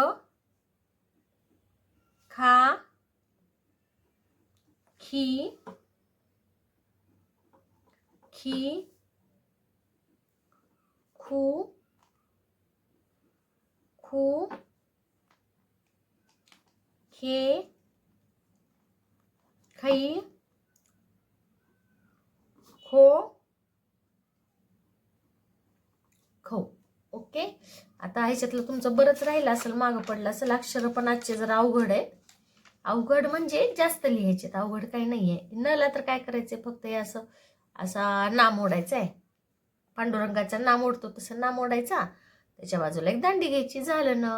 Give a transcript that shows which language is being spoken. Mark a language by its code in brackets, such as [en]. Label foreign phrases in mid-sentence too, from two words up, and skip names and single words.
[mr] खा खी खी खू खू खे खई खो खौ. ओके. आता ह्याच्यातलं तुमचं बरंच राहिलं असेल, मागं पडलं असेल. अक्षर पण आजचे जरा अवघड आहे. अवघड म्हणजे जास्त लिहायचे, अवघड काही नाही आहे. नला तर काय करायचंय, फक्त हे असं असा नाम ओढायचा आहे. पांडुरंगाचा नाम ओढतो तसं नाम ओढायचा. त्याच्या बाजूला एक दांडी घ्यायची, झालं ना.